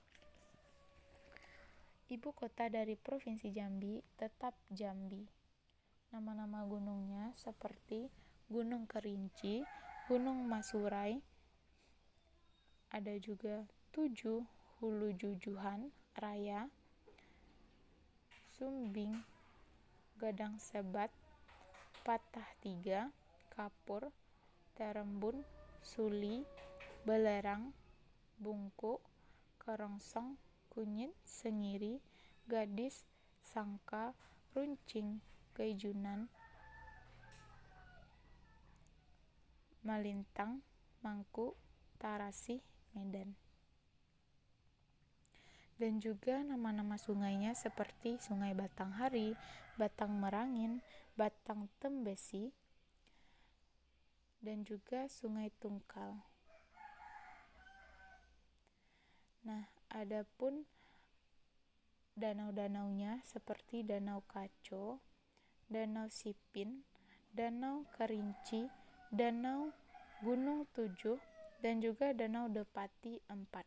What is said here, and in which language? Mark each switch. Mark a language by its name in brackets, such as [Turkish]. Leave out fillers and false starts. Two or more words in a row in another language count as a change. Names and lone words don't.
[Indonesian] Ibu kota dari Provinsi Jambi tetap Jambi. Nama-nama gunungnya seperti Gunung Kerinci, Gunung Masurai, ada juga 7 Hulu Jujuhan Raya, Sumbing, Gadang Sebat, Patah 3, Kapur, Terembun, Suli, Belerang, Bungku, Kerongsong, Kunyit, Sengiri, Gadis, Sangka, Runcing, Gaijunan, Malintang, Mangku, Tarasih, Medan. Dan juga nama-nama sungainya seperti Sungai Batanghari, Batang Merangin, Batang Tembesi, dan juga Sungai Tungkal. Nah, adapun danau-danaunya seperti Danau Kaco, Danau Sipin, Danau Kerinci, Danau Gunung 7, dan juga Danau Depati 4.